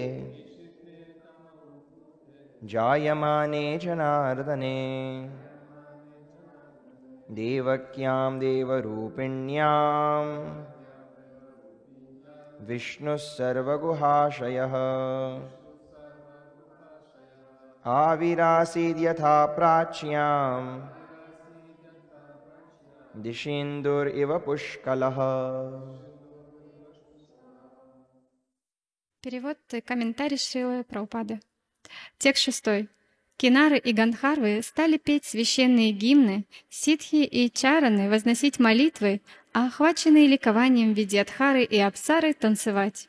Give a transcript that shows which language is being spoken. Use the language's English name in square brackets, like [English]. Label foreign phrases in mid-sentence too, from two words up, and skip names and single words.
[Sanskrit] जायमाने जनार्दने देवक्यां देवरूपिण्यां विष्णुः सर्वगुहाशयः आविरासीद्यथा प्राच्यां दिशीन्दुरिव पुष्कलः. [Russian] Перевод и комментарий Шрилы Прабхупады. Текст 6. Кинары и Гандхарвы стали петь священные гимны, ситхи и чараны возносить молитвы, а охваченные ликованием Видьядхары и Апсары танцевать.